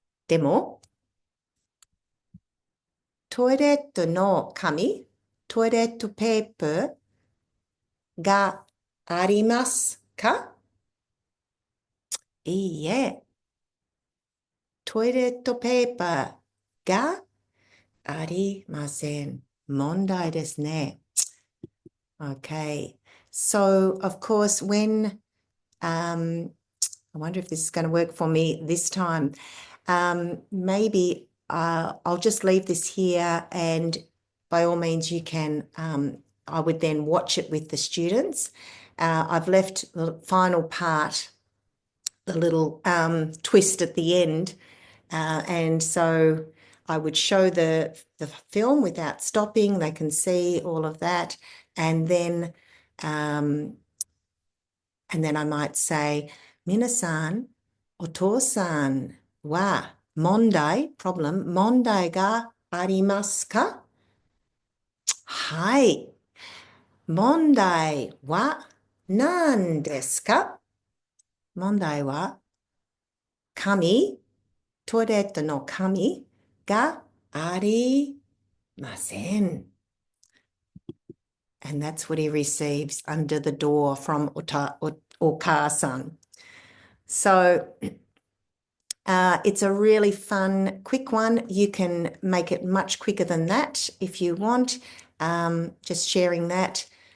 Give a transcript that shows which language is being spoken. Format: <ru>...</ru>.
<ja>でも、トイレットの紙、トイレットペーパーがありますか？いいえ、トイレットペーパーがありません。問題ですね。Okay.</ja> <en>So, of course, when I wonder if this is going to work for me this time. Maybe I'll just leave this here, and by all means, you can. I would then watch it with the students. I've left the final part, the little twist at the end, and so I would show the film without stopping. They can see all of that, and then I might say,</en> <ja>皆さん、お父さんは問題がありますか？はい。問題は何ですか？問題は紙、トイレットの紙がありません。</ja> <en>And that's what he receives under the door from Oka-san. So it's a really fun, quick one. You can make it much quicker than that if you want, just sharing that.</en>